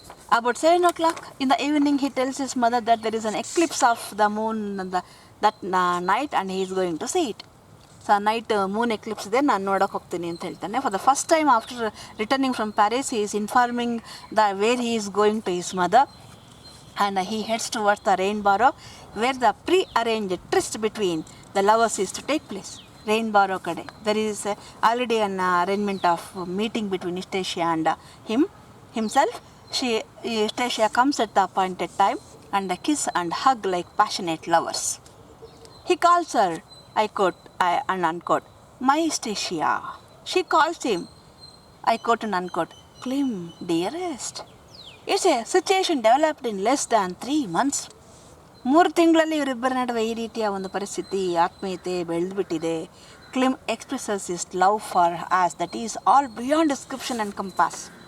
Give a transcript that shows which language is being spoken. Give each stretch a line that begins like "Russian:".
English: About 7 o'clock in the evening, he tells his mother that there is an eclipse of the moon that night and he is going to see it. So night moon eclipse
Kannada: ಇದೆ, ನಾನು ನೋಡೋಕೆ ಹೋಗ್ತೀನಿ ಅಂತ ಹೇಳ್ತಾನೆ.
English: For the first time after returning from Paris, he is informing where he is going to his mother, and he heads towards the rain barrow where the pre-arranged tryst between the lovers is to take place. Rain barrow kade there is already an arrangement of meeting between Eustacia and himself. Eustacia comes at the appointed time and they kiss and hug like passionate lovers. He calls her, I quote and unquote, my Eustacia. She calls him, I quote and unquote, Klim, dearest. It's a situation developed in less than 3 months.
Kannada: 3 ತಿಂಗಳಲ್ಲಿ ಇವರಿಬ್ಬರ ನಡುವೆ ಈ ರೀತಿಯ ಒಂದು ಪರಿಸ್ಥಿತಿ, ಆತ್ಮೀಯತೆ ಬೆಳೆದುಬಿಟ್ಟಿದೆ.
English: ಕ್ಲಿಮ್ expresses is love for us that is all beyond description and compass.